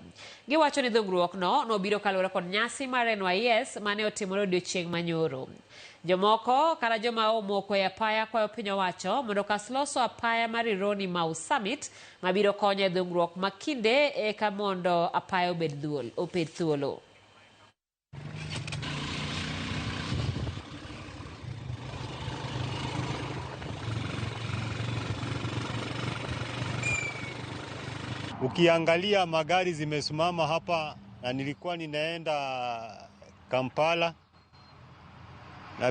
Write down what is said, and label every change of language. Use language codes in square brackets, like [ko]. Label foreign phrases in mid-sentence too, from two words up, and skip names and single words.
[luo] Giwacho ni dhungruok no nobiro kalure kod nyasi mar NYS mane otimore odiochieng' manyoro. Jomoko kara joma omoko e apaya kwayo piny owacho mondo kas loso apaya mar Ironi Mau Summit mabiro konyo e dhungruok makinde eka mondo apaya obed thuolo. [sw] Ukiangalia magari zimesimama hapa na nilikuwa ninaenda Kampala na